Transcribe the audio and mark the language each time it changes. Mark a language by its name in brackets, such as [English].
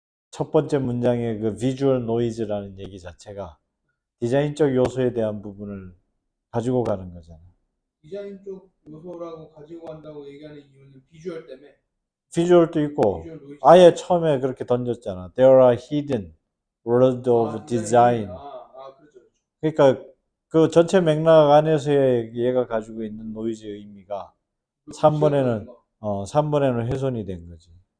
[Korean] 첫 번째 문장의 그 비주얼 노이즈라는 얘기 자체가 디자인적 요소에 대한 부분을 가지고 가는 거잖아. 디자인 쪽 요소라고 가지고 간다고 얘기하는 이유는 비주얼 때문에. 비주얼도 있고 비주얼 노이즈. 아예 처음에 그렇게 던졌잖아. [English] There are hidden world of design. [Korean] 그렇죠. 그러니까 그 전체 맥락 안에서의 얘가 가지고 있는 노이즈의 의미가 3번에는 3번에는 훼손이 된 거지.